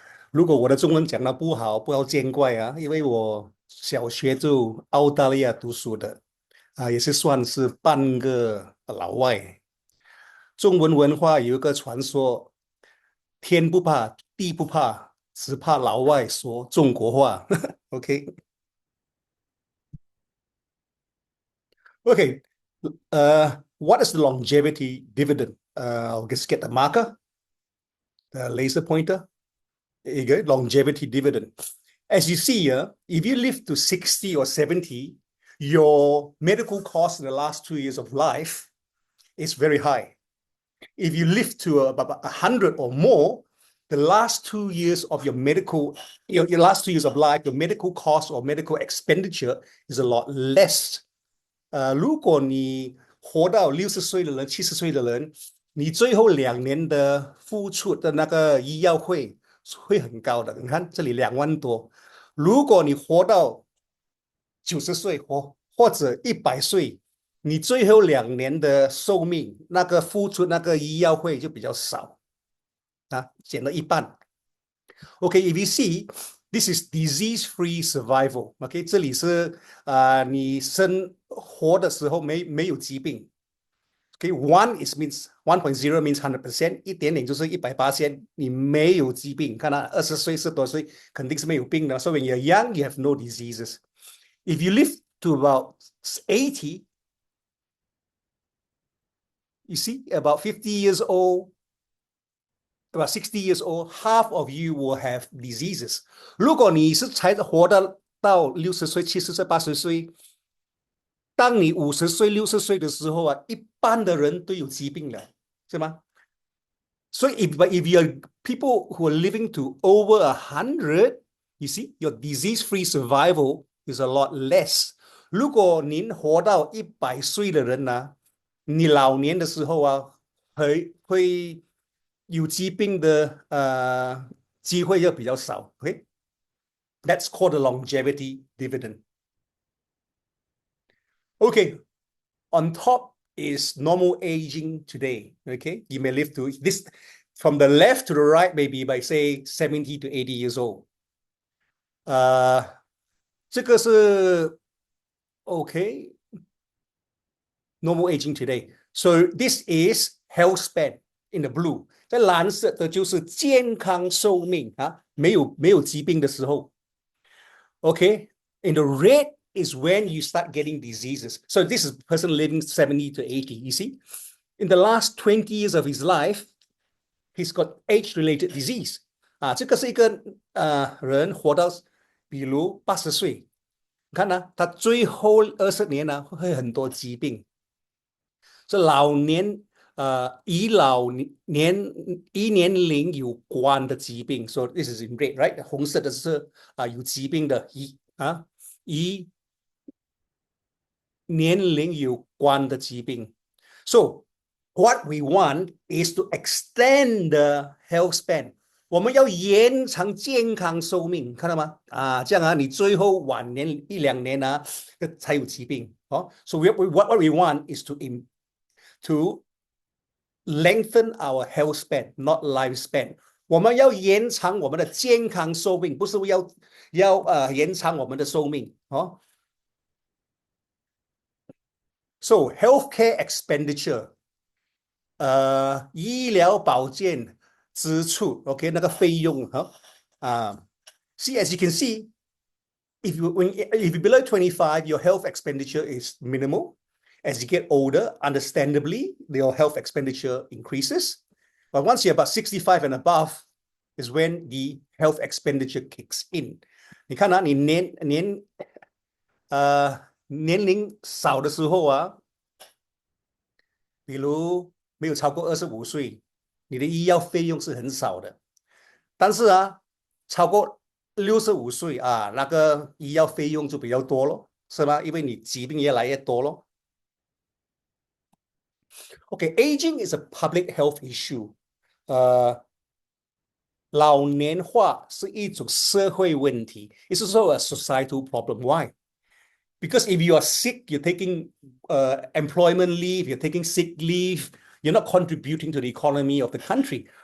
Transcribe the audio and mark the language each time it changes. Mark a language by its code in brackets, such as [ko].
[zh] 如果我的中文讲得不好，不要见怪啊，因为我小学就澳大利亚读书的，也是算是半个老外。中文文化有一个传说，天不怕地不怕，只怕老外说中国话。 [en] OK OK，what is the longevity dividend? I'll just get the marker, the laser pointer. There you go, longevity dividend. As you see here, if you live to 60 or 70, your medical cost in the last 2 years of life is very high. If you live to about 100 or more, the last 2 years of your last 2 years of life, your medical cost or medical expenditure is a lot less. [zh] 如果你活到60岁的人、70岁的人，你最后2年的付出的那个医药费会很高的。你看这里2万多，如果你活到90岁或者100岁，你最后2年的寿命，那个付出那个医药费就比较少啊，减了一半。 [en] Okay, if you see, this is disease-free survival. [zh] Okay, 这里是你活的时候没有疾病。 [en] Okay, 1.0 means 100%， [zh] 一点点就是100%，你没有疾病。看啊，20岁10多岁肯定是没有病的。 [en] So when you're young, you have no diseases. If you live to about 80, you see, about 50 years old, about 60 years old, half of you will have diseases. [zh] 如果你是才活到60岁、70岁、80岁，当你50岁、60岁的时候啊，一半的人都有疾病了，是吗？ [en] So if you're people who are living to over 100, you see, your disease-free survival is a lot less. [zh] 如果您活到100岁的人呢，你老年的时候啊，会有疾病的机会就比较少。 [en] Okay, that's called the longevity dividend. Okay, on top is normal aging today. Okay, you may live to this from the left to the right, maybe by say 70 to 80 years old. [zh] 这个是 [en] okay, normal aging today. So this is health span in the blue. [zh] 在蓝色的就是健康寿命啊，没有疾病的时候。 [en] Okay, in the red is when you start getting diseases. So this is a person living 70 to 80. You see, in the last 20 years of his life, he's got age-related disease. [zh] 这个是一个人活到比如80岁，你看呢，他最后20年呢会很多疾病。这老年与年龄有关的疾病。 [en] So this is in red, right? [zh] 红色的是有疾病的与年龄有关的疾病。 [en] So what we want is to extend the health span. [zh] 我们要延长健康寿命，看到吗？这样你最后晚年1-2年才有疾病。 [en] So what we want is to lengthen our health span, not lifespan. [zh] 我们要延长我们的健康寿命，不是要延长我们的寿命。 [en] So healthcare expenditure, 医疗保健支出 ，OK， [zh] 那个费用 [en] see, as you can see, if you below 25, your health expenditure is minimal. As you get older, understandably, your health expenditure increases. But once you're about 65 and above, is when the health expenditure kicks in. [zh] 你看你年龄少的时候比如没有超过25岁，你的医药费用是很少的。但是超过65岁那个医药费用就比较多咯，是吧？因为你疾病越来越多咯。 [en] Okay, aging is a public health issue. [zh] 老年化是一种社会问题。 [en] It's also a societal problem. Why? Because if you are sick, you're taking employment leave, you're taking sick leave, you're not contributing to the economy of the country.